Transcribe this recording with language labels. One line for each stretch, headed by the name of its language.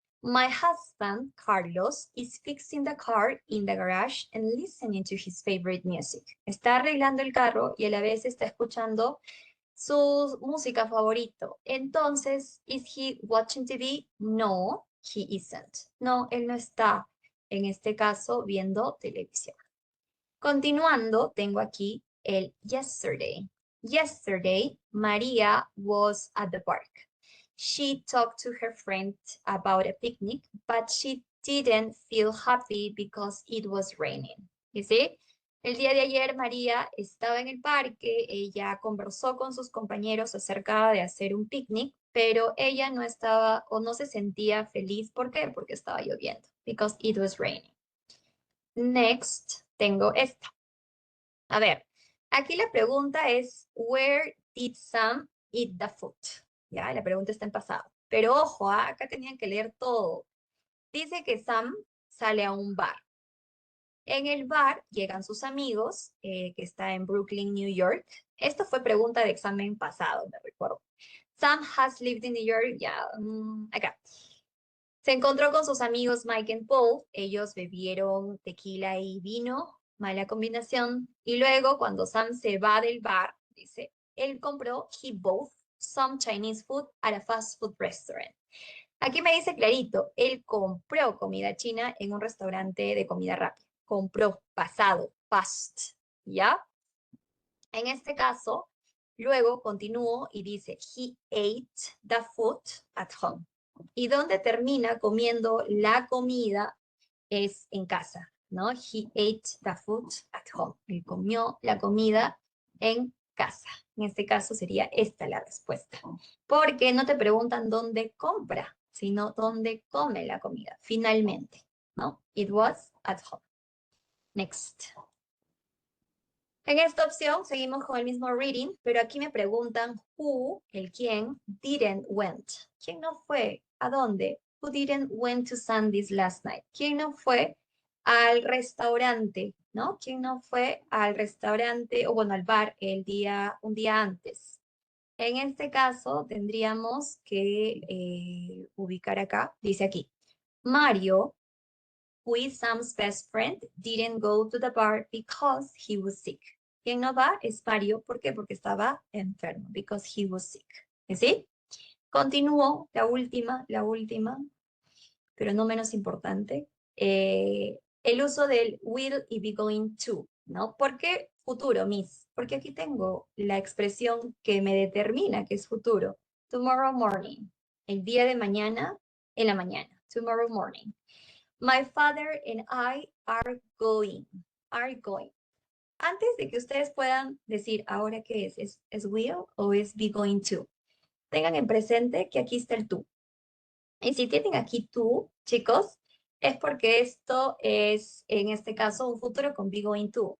English: My husband, Carlos, is fixing the car in the garage and listening to his favorite music.
Spanish: Está arreglando el carro y a la vez está escuchando su música favorito.
English: Entonces, ¿is he watching TV? No, he isn't.
Spanish: No, él no está, en este caso, viendo televisión. Continuando, tengo aquí el yesterday.
English: Yesterday, Maria was at the park. She talked to her friend about a picnic, but she didn't feel happy because it was raining. You see?
Spanish: El día de ayer María estaba en el parque, ella conversó con sus compañeros acerca de hacer un picnic, pero ella no estaba o no se sentía feliz. ¿Por qué? Porque estaba lloviendo.
English: Because it was raining.
Spanish: Next, tengo esta. A ver, aquí la pregunta es,
English: where did Sam eat the food?
Spanish: Ya, la pregunta está en pasado. Pero ojo, acá tenían que leer todo. Dice que Sam sale a un bar. En el bar llegan sus amigos, que está en Brooklyn, New York. Esto fue pregunta de examen pasado, me recuerdo.
English: Sam has lived in New York,
Spanish: ya, acá. Se encontró con sus amigos Mike and Paul. Ellos bebieron tequila y vino, mala combinación. Y luego, cuando Sam se va del bar, dice, él compró,
English: he bought some Chinese food at a fast food restaurant.
Spanish: Aquí me dice clarito, él compró comida china en un restaurante de comida rápida. Compró, pasado, past, ¿ya? En este caso, luego continúo y dice,
English: he ate the food at home.
Spanish: Y donde termina comiendo la comida es en casa, ¿no?
English: He ate the food at home.
Spanish: Él comió la comida en casa. En este caso sería esta la respuesta. Porque no te preguntan dónde compra, sino dónde come la comida, finalmente, ¿no?
English: It was at home. Next.
Spanish: En esta opción seguimos con el mismo reading, pero aquí me preguntan who, el quién, didn't went. ¿Quién no fue? ¿A dónde?
English: Who didn't went to Sandy's last night?
Spanish: ¿Quién no fue al restaurante? ¿No? ¿Quién no fue al restaurante o bueno, al bar un día antes? En este caso tendríamos que ubicar acá, dice aquí,
English: Mario, who is Sam's best friend, didn't go to the bar because he was sick.
Spanish: Quien no va es Mario. ¿Por qué? Porque estaba enfermo.
English: Because he was sick.
Spanish: ¿Sí? Continúo, la última, pero no menos importante. El uso del will y be going to, ¿no? ¿Por qué futuro, Miss? Porque aquí tengo la expresión que me determina que es futuro.
English: Tomorrow morning.
Spanish: El día de mañana, en la mañana.
English: Tomorrow morning. My father and I are going. Are going.
Spanish: Antes de que ustedes puedan decir, ¿ahora qué es? ¿Es will o es be going to? Tengan en presente que aquí está el tú. Y si tienen aquí tú, chicos, es porque esto es, en este caso, un futuro con be going to.